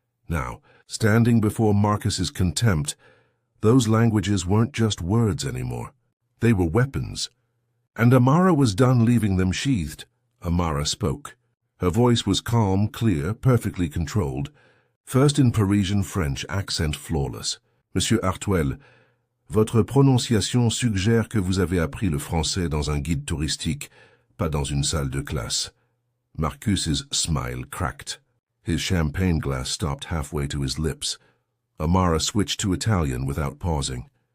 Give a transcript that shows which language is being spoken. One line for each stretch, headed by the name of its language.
English: Now, standing before Marcus's contempt, those languages weren't just words anymore. They were weapons. And Amara was done leaving them sheathed. Amara spoke. Her voice was calm, clear, perfectly controlled. First in Parisian French, accent flawless.
French: Monsieur Artuel, votre prononciation suggère que vous avez appris le français dans un guide touristique, pas dans une salle de classe.
English: Marcus's smile cracked. His champagne glass stopped halfway to his lips. Amara switched to Italian without pausing.